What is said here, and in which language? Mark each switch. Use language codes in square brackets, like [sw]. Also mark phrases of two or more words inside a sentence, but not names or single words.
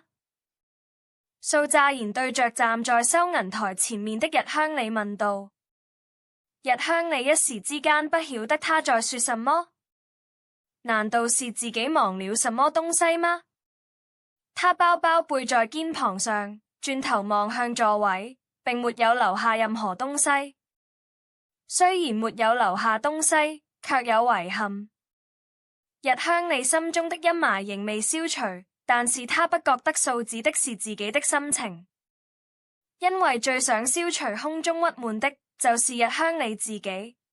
[zh] 數乍然對着站在收銀台前面的日香里問道。日香里一時之間不曉得他在說什麼，難道是自己忘了什麼東西嗎？他包包背在肩膀上，轉頭望向座位，並沒有留下任何東西。雖然沒有留下東西，卻有遺憾。日香里心中的陰霾仍未消除，但是他不覺得數指的是自己的心情，因為最想消除空中鬱悶的就是日香里自己。